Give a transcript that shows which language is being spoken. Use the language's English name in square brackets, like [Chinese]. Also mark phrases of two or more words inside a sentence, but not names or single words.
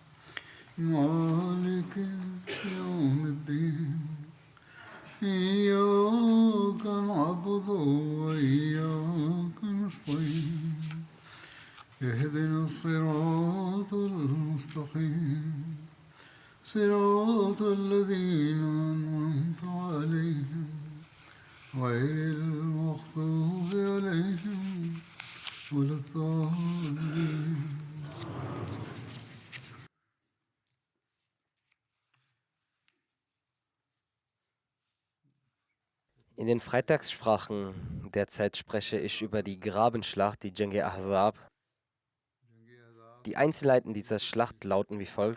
[Arabic] مالك يوم الدين إياك نعبد وإياك نستعين اهدنا الصراط المستقيم صراط الذين أنعمت عليهم غير المغضوب عليهم ولا الضالين. [German] In den Freitagssprachen derzeit spreche ich über die Grabenschlacht, die Jang-e Ahzab. Die Einzelheiten dieser Schlacht lauten wie folgt.